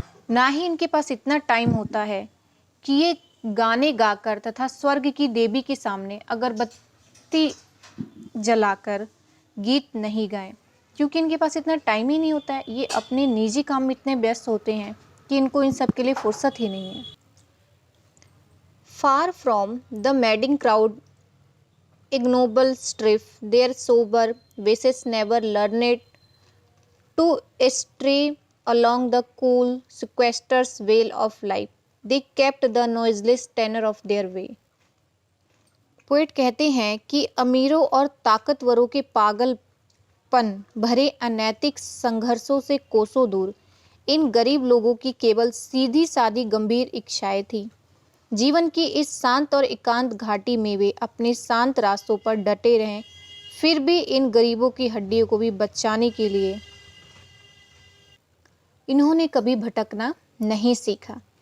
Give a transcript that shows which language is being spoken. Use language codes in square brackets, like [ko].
[hi] ना ही इनके पास इतना टाइम होता है कि ये गाने गाकर तथा स्वर्ग की देवी के सामने अगरबत्ती जलाकर गीत नहीं गाएं, क्योंकि इनके पास इतना टाइम ही नहीं होता है। ये अपने निजी काम में इतने व्यस्त होते हैं कि इनको इन सब के लिए फुर्सत ही नहीं है। [en] Far from the madding crowd ignoble strife their sober wishes never learned to stray along the cool sequesters veil of life, they kept the noiseless tenor of their way। [hi] Poet कहते हैं कि अमीरों और ताकतवरों के पागलपन भरे अनैतिक संघर्षों से कोसों दूर इन गरीब लोगों की केवल सीधी सादी गंभीर इच्छाएं थी। जीवन की इस शांत और एकांत घाटी में वे अपने शांत रास्तों पर डटे रहें, फिर भी इन गरीबों की हड्डियों को भी बचाने के लिए इन्होंने कभी भटकना नहीं सीखा।